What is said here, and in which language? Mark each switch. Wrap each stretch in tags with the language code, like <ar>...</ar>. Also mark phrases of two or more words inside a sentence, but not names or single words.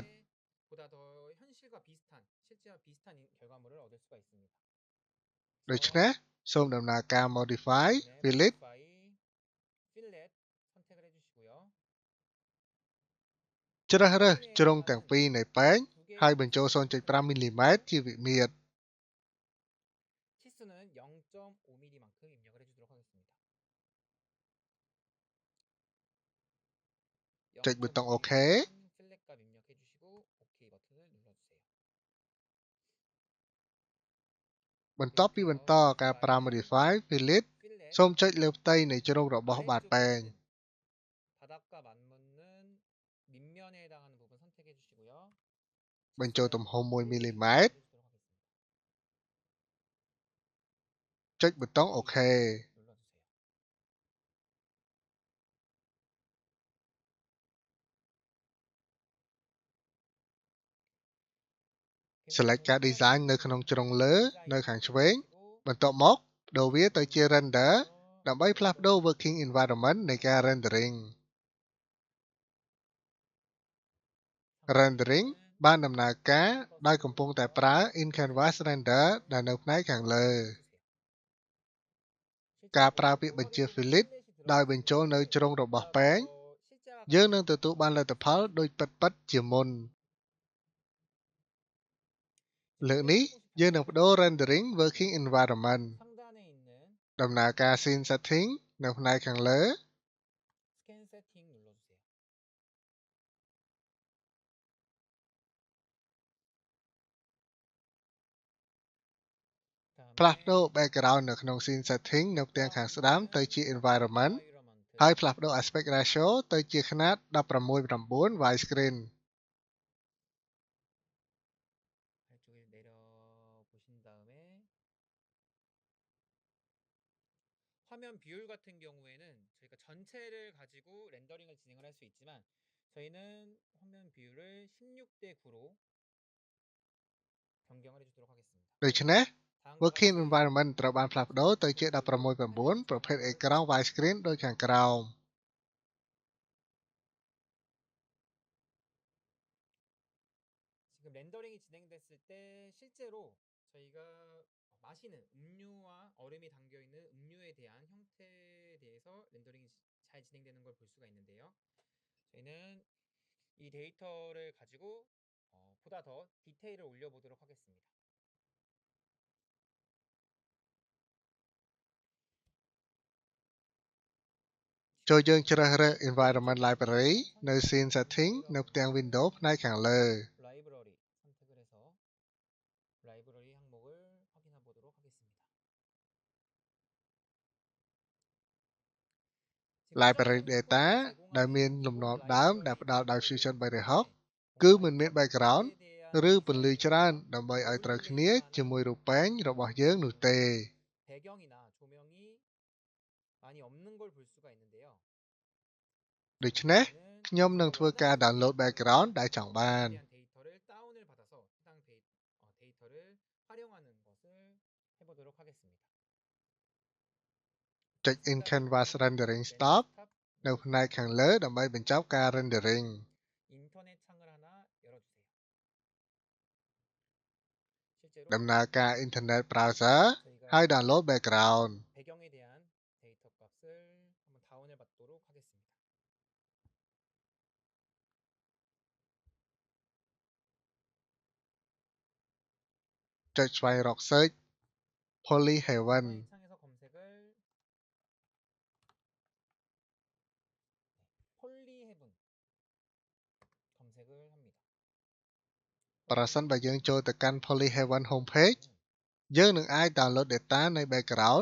<ko>보다 더 현실과 비슷한 실제와 비슷한 결과물을 얻을 수가 있습니다.</ko> <km>ដូច្នេះសូមដំណើរការ</km> <en>modify fillet</en> <ko>필렛 선택을 해주시고요.</ko> <km>ជ្រើសរើសជ្រុងទាំងពីរនៃពែងហើយបញ្ចូល 0.5 មីលីម៉ែត្រជាវិមាត្រ</km> <ko>치수는 0.5mm만큼 입력을 해주도록 하겠습니다.</ko> <km>ចុចប៊ូតុង OK</km> <ko>필렛 값 입력해주시고 OK 버튼을 눌러주세요.</ko> <km>បន្ទាប់ពីបន្តការប្រើ</km> <en>modify fillet</en> <km>សូមចុចលើផ្ទៃនៃជ្រុងរបស់បាតពែង</km> <ko>바닥과 맞붙는 밑면에 해당하는 부분 선택해 주시고요.</ko> <km>បញ្ចូលទំហំ 1 មីលីម៉ែត្រ ចុចប៊ូតុង OK</km> <ko>눌러주세요.</ko> <km>select ការ design នៅក្នុងជ្រុងលើនៅខាងឆ្វេងបន្ទាប់មកដូរវាទៅជា render ដើម្បីផ្លាស់ប្ដូរ</km> <en>working environment</en> <km>នៃការ rendering rendering បានដំណើរការដោយកំពុងតែប្រើ</km> <en>in canvas render</en> <km>ដែលនៅផ្នែកខាងលើការប្រើពាក្យបញ្ជា fillet ដោយបញ្ចូលនៅជ្រុងរបស់ពែងយើងនឹងទទួលបានលទ្ធផលដូចពិតៗជាមុនលើកនេះយើងនឹងបដូរ</km> <en>rendering working environment</en> <ko>상단에 있는</ko> <km>ដំណើរការ</km> <en>scene setting</en> <km>នៅផ្នែកខាងលើ</km> <ko>스캔 세팅 눌러주세요.</ko> <km>ផ្លាស់ប្ដូរ background នៅក្នុង</km> <en>scene setting</en> <km>នៅផ្ទាំងខាងស្ដាំទៅជា environment ហើយផ្លាស់ប្ដូរ</km> <en>aspect ratio</en> <km>ទៅជាຂະຫນាត 16:9 widescreen</km> <ko>아래쪽에 내려 보신 다음에 화면 비율 같은 경우에는 저희가 전체를 가지고 렌더링을 진행을 할 수 있지만 저희는 화면 비율을 16대 9로 변경을 해주도록 하겠습니다.</ko> <km>ដូច្នេះ</km> <ko>다음과 working 같이</ko> <km>environment ត្រូវបានផ្លាស់ប្ដូរទៅជា 16:9 ប្រភេទអេក្រង់ widescreen ដូចខាងក្រោម</km> <ko>지금 렌더링이 진행됐을 때 실제로 저희가 마시는 음료와 얼음이 담겨 있는 음료에 대한 형태에 대해서 렌더링이 잘 진행되는 걸 볼 수가 있는데요. 저희는 이 데이터를 가지고 보다 더 디테일을 올려보도록 하겠습니다.</ko> <km>ចូលយើងជ្រើសរើស</km> <en>environment library</en> <km>នៅ</km> <en>scene setting</en> <km>នៅផ្ទាំង window ផ្នែកខាងលើ</km> <ko>라이브러리 선택을 해서 라이브러리 항목을 확인해 보도록 하겠습니다.</ko> <en>library data</en> <km>ដែលមានលំនាំដើមដែលផ្ដល់ដោយ Fusion 360 គឺមិនមាន background ឬពន្លឺច្រើនដើម្បីឲ្យត្រូវគ្នាជាមួយរូបពែងរបស់យើងនោះទេ</km> <ko>배경이나 조명이 많이 없는 걸 볼 수가 있는데요.</ko> <km>ដូច្នេះ</km> <ko>그러면은</ko> <km>ខ្ញុំនឹង</km> <ko>저거</ko> <km>ធ្វើការ</km> <ko>원하는</ko> <en>download background</en> <km>ដែលចង់បាន</km> <ko>배경에 대한 데이터를 다운을 받아서 해당 데이터를 활용하는 것을 해보도록 하겠습니다.</ko> <km>ចុច</km> <en>in canvas rendering stop</en> <km>នៅផ្នែកខាងលើដើម្បីបញ្ចប់ការ rendering</km> <ko>인터넷 창을 하나 열어주세요.</ko> <km>ដំ</km> <ko>실제로</ko> <km>ណើរការ</km> <en>internet browser</en> <km>ហើយ</km> <ko>저희가</ko> <en>download background</en> <ko>배경에 대한 데이터 값을 한번 다운해 받도록 하겠습니다.</ko> <km>ចុចស្វែងរក</km> <en>search polyheaven</en> <ko>인터넷 창에서 검색을 폴리헤븐 검색을 합니다.</ko> <km>ប្រសិនបើយើងចូលទៅកាន់</km> <en>polyheaven homepage</en> <km>យើងនឹងអាច</km> <en>download data</en> <km>នៃ background</km>